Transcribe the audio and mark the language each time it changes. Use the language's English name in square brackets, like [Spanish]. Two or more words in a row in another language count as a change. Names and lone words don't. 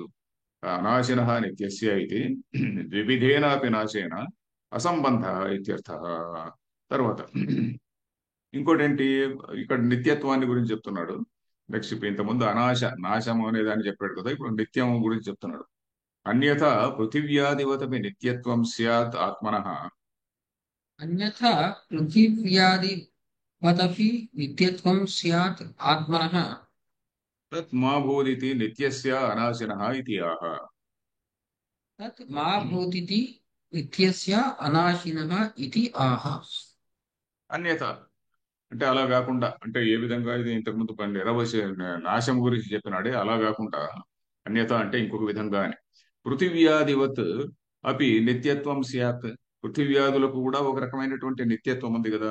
[Sanskrit] అనాశిన నిత్యస్య అయితే ద్వివిధేనాపి నాశేన అసంబంధ ఇత్యర్థ. [Telugu] తర్వాత ఇంకోటి ఏంటి? ఇక్కడ నిత్యత్వాన్ని గురించి చెప్తున్నాడు. నెక్స్ట్ ఇప్పుడు ఇంతకుముందు నాశం అనే దాన్ని చెప్పాడు కదా, ఇప్పుడు నిత్యం గురించి చెప్తున్నాడు. [Sanskrit] అన్యథా పృథివ్యాదివతపి నిత్యత్వం స్యాత్ ఆత్మనః अन्यथा पृथिव्यादिवदपि नित्यत्वं स्यात् आत्मनः। తత్ మా భూదితి నిత్యస్య అనాశినః ఇతి ఆహ. तत् मा भूतिति नित्यस्य अनाशिनः इति आह। [Telugu] అన్యథ అంటే అలా కాకుండా, అంటే ఏ విధంగా ఇది ఇంతకుముందు నాశం గురించి చెప్పినాడే అలా కాకుండా, అన్యథ అంటే ఇంకొక విధంగా అని. [Sanskrit] పృథివ్యాధివత్ అపి నిత్యత్వం స్యాత్. [Telugu] పృథివ్యాధులకు కూడా ఒక రకమైనటువంటి నిత్యత్వం ఉంది కదా.